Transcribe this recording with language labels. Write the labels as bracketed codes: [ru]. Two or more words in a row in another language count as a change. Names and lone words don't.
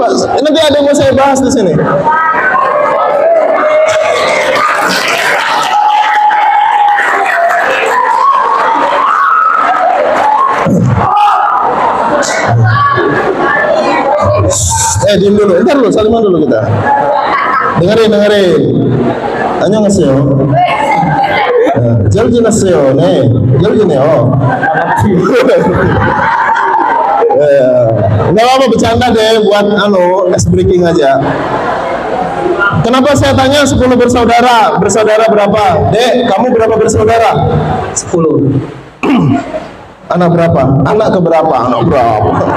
[id] Nanti ada yang mau saya bahas di sini. Diam dulu, ntar dulu, saliman dulu kita. Dengerin. [ko] Annyeonghaseyo. 잘 지냈어요. 네, 잘 지내요. [id] Nggak apa bercanda deh, buat [en] ice breaking [id] aja. Kenapa saya tanya 10 bersaudara? Bersaudara berapa? Dek, kamu berapa bersaudara? 10. Anak berapa? Anak keberapa? Anak berapa?